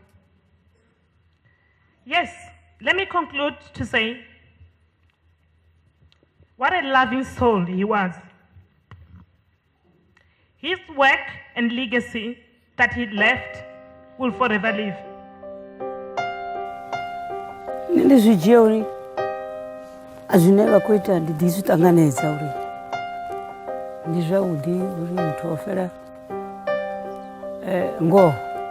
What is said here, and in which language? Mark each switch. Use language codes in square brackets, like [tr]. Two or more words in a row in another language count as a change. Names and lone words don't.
[en] Yes, let me conclude to say, what a loving soul he was. His work and legacy that he left will forever live. [ve] Ndizvidzia uri azvine vakuita ndizvitanganedza uri ndizvaudi uri muthu wofera ngo